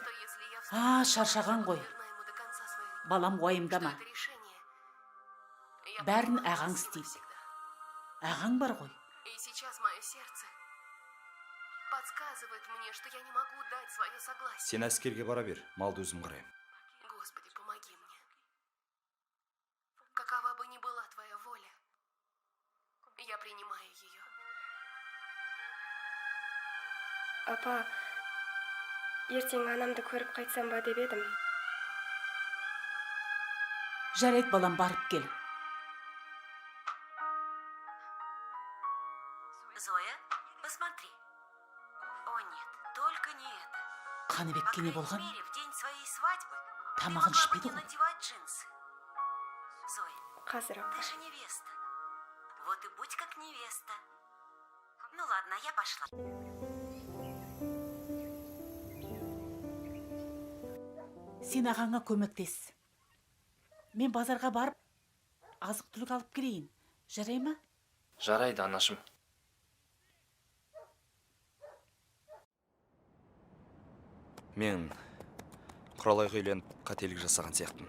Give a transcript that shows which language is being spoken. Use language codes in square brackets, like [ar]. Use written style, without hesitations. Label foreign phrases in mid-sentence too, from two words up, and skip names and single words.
[kk] Шаршаған ғой. Балам, уайымдама. Бәрін ағаң істейді. Ағаң бар ғой. Сен әскерге бара бер, малды өзім қарайым. [ru] Господи, помоги мне. Какова бы ни была твоя воля, я принимаю ее. [kk] Апа, ертең анамды көріп қайтсам ба деп едім. Жарайды балам, барып кел. [ru] Зоя, посмотри. О нет, только не это. [kk] Қаныбекке не [ru] По [kk] болған? [ru] крайней мере, в день своей свадьбы ты [kk] Тамағын [ru] могла бы [kk] ішпеді [ru] не [kk] ғой. [ru] надевать джинсы. Зоя, [kk] Қазір апа. [ru] ты же невеста. Вот и будь как невеста. Ну ладно, я пошла. [kk] Сен ағаңа көмектес. Мен базарға барып, азық-түлік алып келейін. Жарай ма? Жарайды, анашым. Мен Құралайға үйленіп қателік жасаған сияқтымын.